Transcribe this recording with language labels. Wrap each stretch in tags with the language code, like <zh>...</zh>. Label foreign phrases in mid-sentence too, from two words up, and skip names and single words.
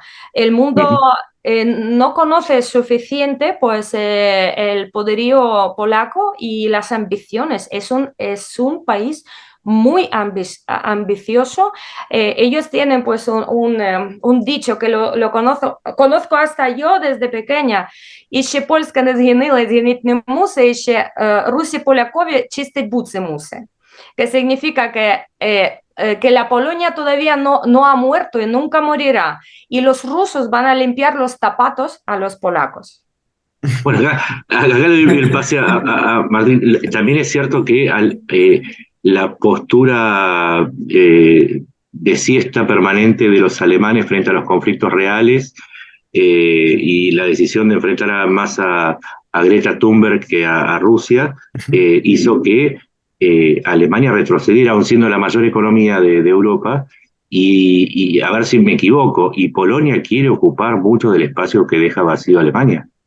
<es>El mundo no conoce suficiente pues, el poderío polaco y las ambiciones. Es un país muy ambicioso. Ellos tienen pues un dicho que lo conozco hasta yo desde pequeña.</es> <pl>Jeszcze Polska nie zginęła, zginąć nie musi, jeszcze Rusy Polakowi czyścić buty musi.</pl> <es>Que significa que la Polonia todavía no ha muerto y nunca morirá. Y los rusos van a limpiar los zapatos a los polacos. Bueno, acá le doy el pase a Martín. También es cierto que la postura de siesta permanente de los alemanes frente a los conflictos reales y la decisión de enfrentar más a Greta Thunberg que a Rusia hizo que Alemania retrocediera, aún siendo la mayor economía de Europa, y a ver si me equivoco, y Polonia quiere ocupar mucho del espacio que deja vacío Alemania.</es>